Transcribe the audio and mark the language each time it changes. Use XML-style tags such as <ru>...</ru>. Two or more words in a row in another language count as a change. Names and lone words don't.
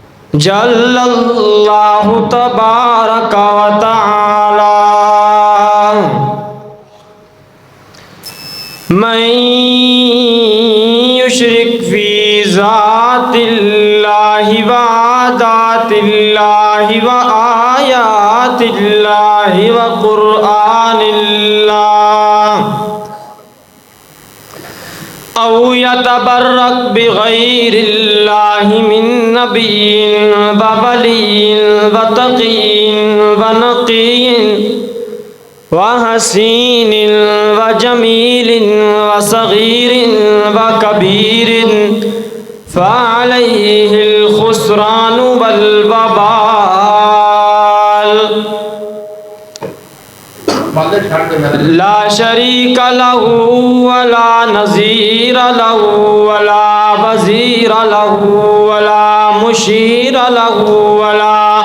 <ar>جل اللہ تبارک و تعالی من یشرک فی ذات اللہ و عادات اللہ و آیات اللہ و قرآن اللہ او یتبرک بغیر اللہ من نبی و ولی و تقی و نقی و حسین و جمیل و صغیر و کبیر فعلیہ الخسران والوبال لا شریک له ولا نظیر له ولا وزیر له ولا مشیر له ولا</ar>